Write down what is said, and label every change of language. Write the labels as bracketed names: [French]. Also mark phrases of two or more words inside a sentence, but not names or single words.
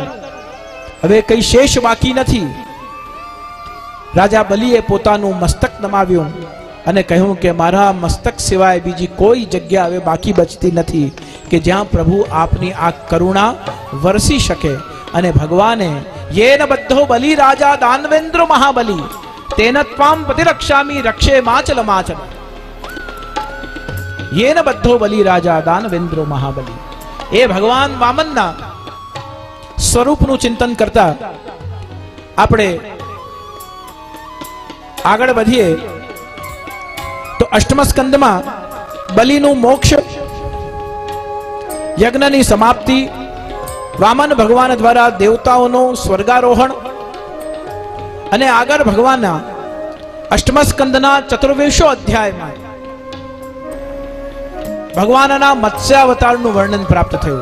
[Gujarati] હવે કઈ શેષ બાકી નથી. રાજા બલિએ પોતાનું મસ્તક નમાવ્યું અને કહ્યું કે મારા મસ્તક સિવાય બીજી કોઈ જગ્યા હવે બાકી બચતી નથી કે જ્યાં પ્રભુ આપની આ કરુણા વરસી શકે. અને ભગવાને [Sanskrit] येन बद्धो बलि राजा दानवेन्द्र महाबली तेन त्वाम प्रतिरक्षामि रक्षे माचल माचल. येन बद्धो बलि राजा दानवेन्द्र महाबली. [Gujarati] એ ભગવાન વામનના સ્વરૂપનું ચિંતન કરતા આપણે આગળ વધીએ તો અષ્ટમ સ્કંદમાં બલિનું મોક્ષ, યજ્ઞની સમાપ્તિ, વામન ભગવાન દ્વારા દેવતાઓનું સ્વર્ગારોહણ અને આગળ ભગવાનના અષ્ટમ સ્કંદના 24 અધ્યાયમાં ભગવાનના મત્સ્યાવતારનું વર્ણન પ્રાપ્ત થયું.